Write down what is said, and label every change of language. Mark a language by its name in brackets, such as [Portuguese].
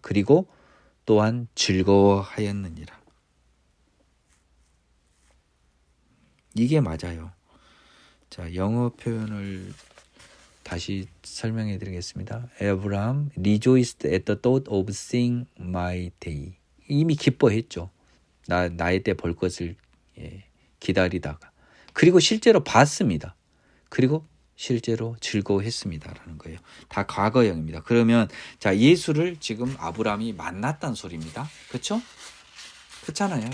[Korean] 그리고 또한 즐거워하였느니라. 이게 맞아요. 자, 영어 표현을 다시 설명해 드리겠습니다. [English] Abraham rejoiced at the thought of seeing my day. [Korean] 이미 기뻐했죠. 나의 때 볼 것을 기다리다가. 그리고 실제로 봤습니다. 그리고 실제로 즐거워했습니다라는 거예요. 다 과거형입니다. 그러면 자, 예수를 지금 아브라함이 만났다는 소리입니다. 그렇죠? 그렇잖아요.